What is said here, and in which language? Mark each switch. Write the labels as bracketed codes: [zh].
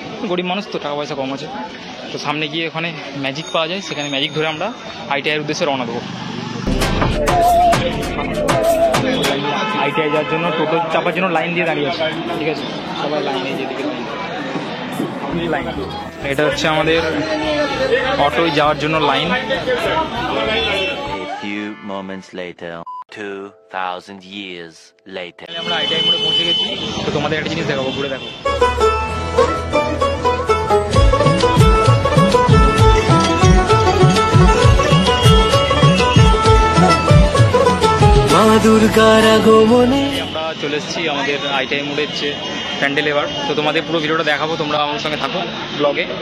[bn] গরিব মানুষ তো, টাকা পয়সা কম আছে। তো সামনে গিয়ে ওখানে ম্যাজিক পাওয়া যায়, সেখানে ম্যাজিক ধরে আমরা ITI-এর উদ্দেশ্যে রওনা দেবো। ITI যাওয়ার জন্য টোটো চাপার জন্য লাইন দিয়ে দাঁড়িয়ে আছে, ঠিক আছে? সবাই লাইনে যেদিকে লাইন। এটা হচ্ছে আমাদের অটোয় যাওয়ার জন্য line. [en] A few moments later, 2000 years later. [bn] আমরা ITI মোড়ে পৌঁছে গেছি। তো তোমাদের একটা জিনিস দেখাবো, ঘুরে দেখো। মা দুর্গার আগমনে আমরা চলে এসেছি আমাদের ITI মোড়ের যে প্যান্ডেল। এবার তো তোমাদের পুরো ভিডিওটা দেখাবো, তোমরা আমার সঙ্গে থাকো ব্লগে।